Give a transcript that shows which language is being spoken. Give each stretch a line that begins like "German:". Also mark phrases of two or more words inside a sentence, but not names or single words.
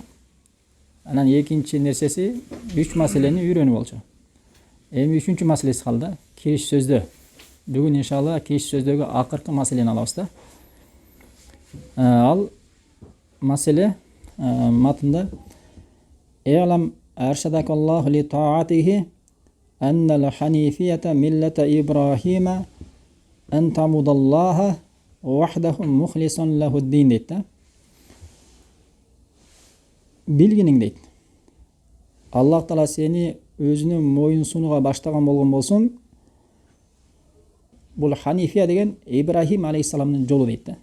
Kyrgyz: Анан экинчи нерсеси 3 маселени үйрөнүп болчу. Эми үчүнчү маселеси калды, кириш сөздө. Бүгүн иншалла кириш сөздөгү акыркы маселени алабыз да. Ал маселе матында
Arabic: اعلم أرشدك الله لطاعته أن الحنيفية ملة إبراهيم أن تعبد الله وحده مخلصا له الدين
Kyrgyz: дейт да. Билгиниң дейт. Аллах Таала сени өзүнө моюн сунууга баштаган болгон болсун, бул ханифия деген Ибрахим алейхиссаламдын жолу дейт да.